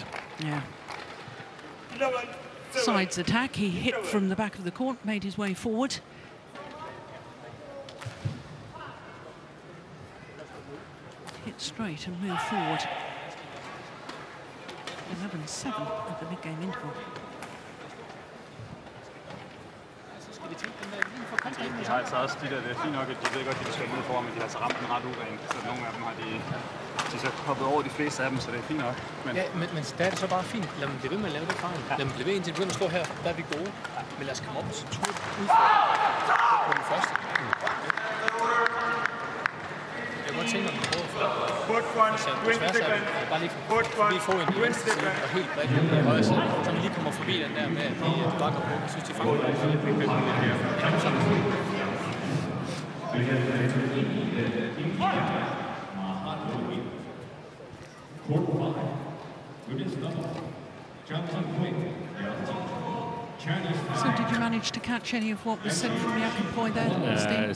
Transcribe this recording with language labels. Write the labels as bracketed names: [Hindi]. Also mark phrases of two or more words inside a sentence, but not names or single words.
[English] Yeah. Sides attack. He hit from the back of the court, made his way forward. Hit straight and move forward. 11-7 at the mid-game interval. [Danish] De har altså også de der, det er fint nok, at de ved godt, at de skal ned foran, men de har altså ramt den ret urent. Så nogle af dem har de så hoppet over de fleste af dem, så det er fint nok. Men, ja, men der er det så bare fint. Lad dem blive ved med at lave det fejl. Lad dem blive ved, indtil de begynder at stå her. Der er vi gode. Men lad os komme op og så udfordre på den første. Jeg kunne godt tænke, om vi prøver på tværs af dem. Bare lige forbi få en i venstre side og helt bredt i højre side. Så vi lige kommer forbi den der med, at de bakker på. Jeg synes, de fanger det. [English] So did you manage to catch any of what was said from the point there,